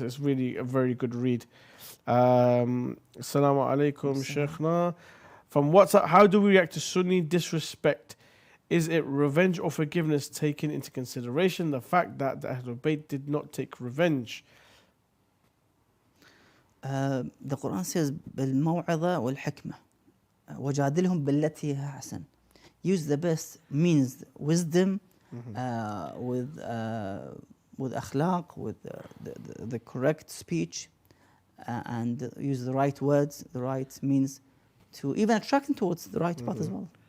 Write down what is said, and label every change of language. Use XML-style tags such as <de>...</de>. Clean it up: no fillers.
<en>It's really a very good read. Assalamu alaikum, Sheikhna. From WhatsApp, how do we react to Sunni disrespect? Is it revenge or forgiveness taken into consideration the fact that the Ahlul Bayt did not take revenge? The Quran says</en> <ar>بالموعظة والحكمة وجادلهم بالتي هي أحسن.</ar> <en>Use the best means wisdom with akhlaq, with the correct speech, and use the right words, the right means to even attract them towards the right path as well.</en>